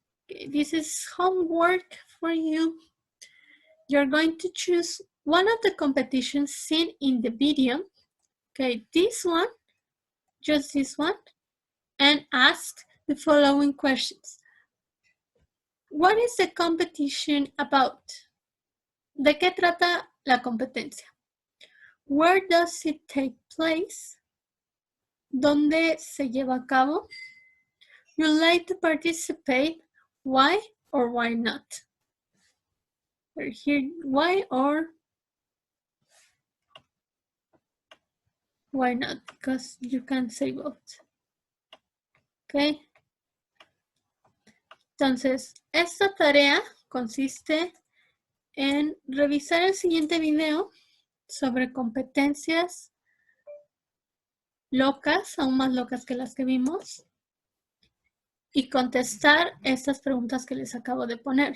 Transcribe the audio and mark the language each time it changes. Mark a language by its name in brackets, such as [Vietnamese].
[English] Okay, this is homework for you. You're going to choose one of the competitions seen in the video. Okay, this one, just this one, and ask the following questions. What is the competition about? [Spanish] ¿De qué trata la competencia? [English] Where does it take place? [Spanish] ¿Dónde se lleva a cabo? [English] You like to participate? Why or why not? Or here, why or why not? Because you can say both. Okay. [Spanish] Entonces, esta tarea consiste en revisar el siguiente video sobre competencias locas, aún más locas que las que vimos, y contestar estas preguntas que les acabo de poner.